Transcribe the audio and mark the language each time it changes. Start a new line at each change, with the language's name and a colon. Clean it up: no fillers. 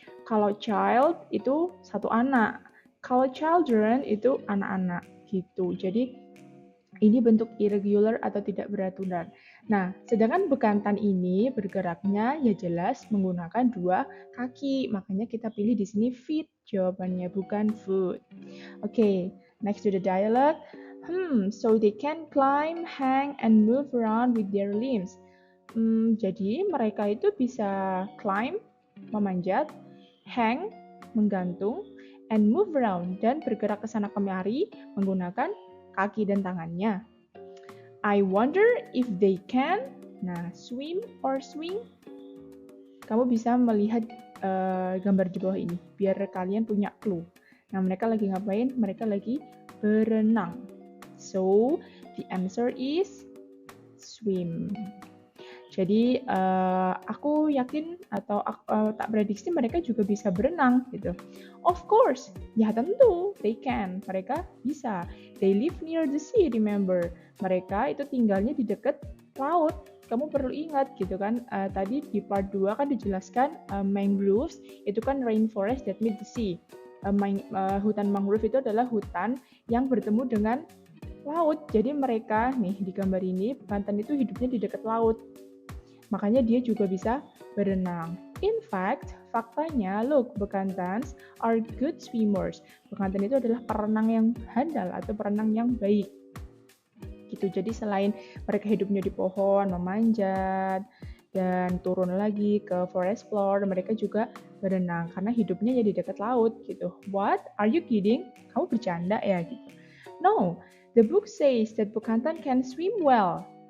Indonesian: Kalau child itu satu anak. Kalau children itu anak-anak gitu. Jadi ini bentuk irregular atau tidak beraturan. Nah, sedangkan bekantan ini bergeraknya ya jelas menggunakan dua kaki. Makanya kita pilih di sini feet jawabannya, bukan foot.
English: Okay, next to the dialogue. So they can climb, hang, and move around with their limbs.
Indonesian: Jadi mereka itu bisa climb, memanjat, hang, menggantung, and move around, dan bergerak ke sana kemari menggunakan kaki dan tangannya.
English: I wonder if they can, swim or swing.
Indonesian: Kamu bisa melihat gambar di bawah ini, biar kalian punya clue. Nah, mereka lagi ngapain? Mereka lagi berenang. So, the answer is swim. Jadi aku yakin atau tak prediksi mereka juga bisa berenang gitu.
English: Of course, ya tentu they can. Mereka bisa. They live near the sea, remember.
Indonesian: Mereka itu tinggalnya di dekat laut. Kamu perlu ingat gitu kan. Tadi di part 2 kan dijelaskan mangroves itu kan rainforest that meet the sea. Hutan mangrove itu adalah hutan yang bertemu dengan laut. Jadi mereka nih di gambar ini bekantan itu hidupnya di dekat laut. Makanya dia juga bisa berenang.
English: In fact, faktanya, look, bekantans are good swimmers.
Indonesian: Bekantan itu adalah perenang yang handal atau perenang yang baik. Gitu. Jadi selain mereka hidupnya di pohon, memanjat, dan turun lagi ke forest floor. Mereka juga berenang karena hidupnya ya di dekat laut gitu.
English: What? Are you kidding? Kamu bercanda ya gitu. No, the book says that bekantan can swim well.